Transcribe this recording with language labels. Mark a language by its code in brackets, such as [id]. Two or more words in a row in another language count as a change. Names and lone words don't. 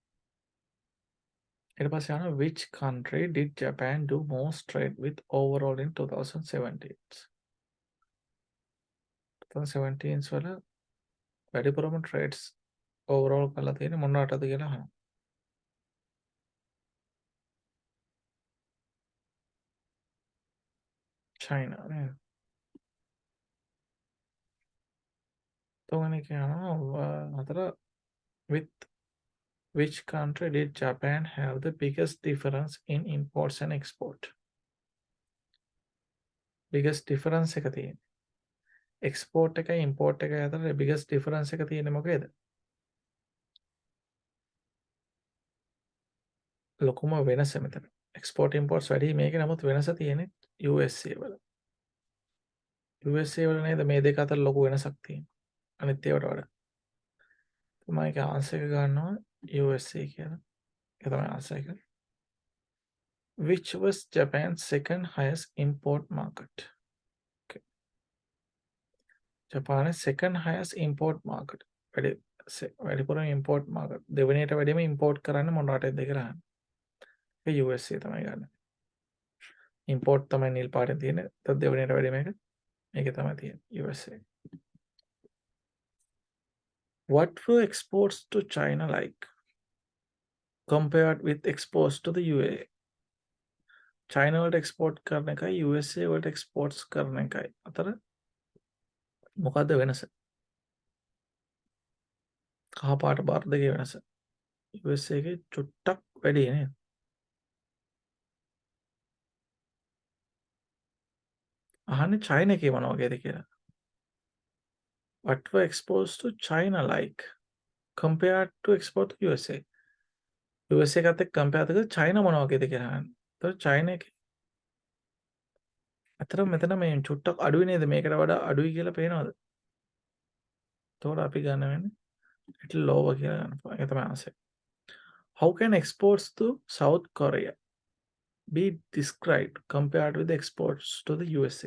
[si] ඊට පස්සේ අහනවා [en] which country did Japan do most trade with overall in 2017? [si] 2017 වල වැඩිපුරම [en] trades overall [si] කරලා තියෙන්නේ මොන රටද කියලා අහනවා. China නේද? තුන්වෙනි එක අහනවා හතර [en] with which country did Japan have the biggest difference in imports and export? biggest difference [si] එක තියෙන්නේ. export එකයි import එකයි අතර [en] biggest difference [si] එක තියෙන්නේ මොකේද? ලොකුම වෙනස මෙතන. [en] export imports [si] වැඩි මේකේ නමුත් වෙනස තියෙන්නේ USA වල. USA වල නේද මේ දෙක අතර ලොකු වෙනසක් තියෙන්නේ. අනිත් ඒවාට වඩා. මම ඒක ආන්සර් එක ගන්නවා USA කියලා. ඒක තමයි ආන්සර් එක. [en] Which was Japan's second highest import market? Okay. Japan's second highest import market. [si] වැඩිපුරම [en] import market. [si] දෙවෙනියට වැඩිම import කරන්නේ මොන රටේද කියලා අහන්නේ. ඒක USA තමයි ගන්න. import තමයි නිල් පාටෙන් තියෙන්නේ. ඒත් දෙවෙනියට වැඩිම එක මේකේ තමයි තියෙන්නේ USA. [en] What were exports to China like compared with exports to the UAE? [si] China වලට export කරන එකයි USA වලට exports කරන එකයි අතර මොකද්ද වෙනස? කහ පාට බාර දෙකේ වෙනස. USA එකේ චුට්ටක් වැඩි නේද? අහන්නේ China එකේ මොන වගේද කියලා. [en] What were exports to China like compared to export to USA? [si] USA එකත් එක්ක compare කරලා China මොන වගේද කියලා අහන්නේ. ඒතකොට China එකේ අතර මෙතන මේ චුට්ටක් අඩුයි නේද? මේකට වඩා අඩුයි කියලා පේනවද? එතකොට අපි ගන්න වෙන්නේ [en] little lower [si] කියලා ගන්න පුළුවන්. ඒක තමයි answer. [en] How can exports to South Korea be described compared with exports to the USA?